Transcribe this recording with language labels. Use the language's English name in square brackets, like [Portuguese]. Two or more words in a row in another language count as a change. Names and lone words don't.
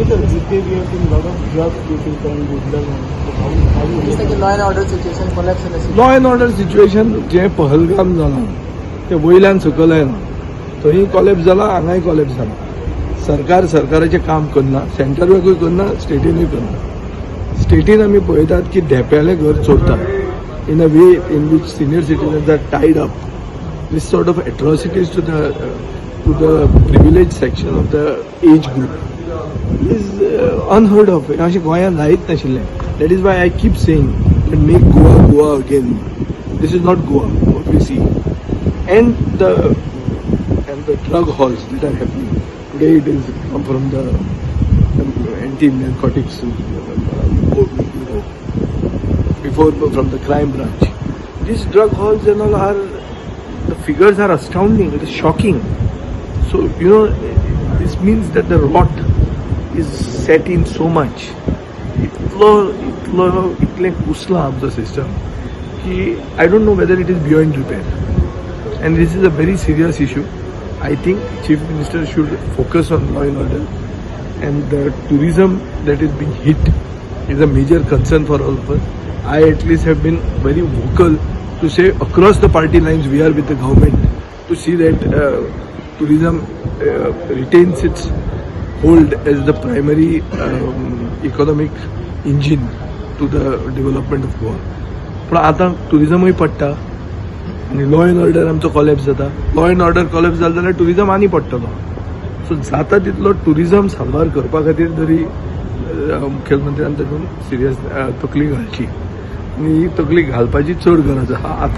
[English] Sir, these days we have seen a lot of drugs getting turned with how you Just like a law and order situation collapse in the city. law and order situation [Konkani] जे पहलगाम जाला ते वयल्यान सकयल येना थंय कॉलेप्स जाला हांगाय कॉलेप्स जाला सरकाराचें काम करना सेंटरूय करना स्टेटीनूय करना स्टेटीन आमी पळयतात की धेप्यालें घर चोरतात [English] in a way in which senior citizens are tied up this sort of atrocities to the privilege section of the age group is unheard of [Konkani] अशें गोंयांत जायत नाशिल्लें [English] that is why I keep saying that make Goa again. This is not Goa, what we see. And the drug halls that are happening. Today it is from the anti-narcotics bureau. Before from the crime branch. These drug halls and all are, the figures are astounding, it is shocking. So, this means that the rot is set in so much. [Konkani] इतलें कुसलां आमचो सिस्टम की [English] I don't know whether it is beyond repair and this is a very serious issue I think Chief Minister should focus on law and order and the tourism that is being hit is a major concern for all of us. I at least have been very vocal to say across the party lines we are with the government to see that tourism retains its hold as the primary economic engine to the development of Goa. [Konkani] पण आता टुरिजमूय पडटा आनी [English] law and order [Konkani] आमचो कॉलेप्स जाता [English] law and order collapse [Konkani] जालो जाल्यार टुरिजम आनी पडटलो सो जाता तितलो टुरिजम सांबाळ करपा खातीर तरी मुख्यमंत्र्यान तातूंत सिरियस तकली घालची आनी ही तकली घालपाची चड गरज आहा आतां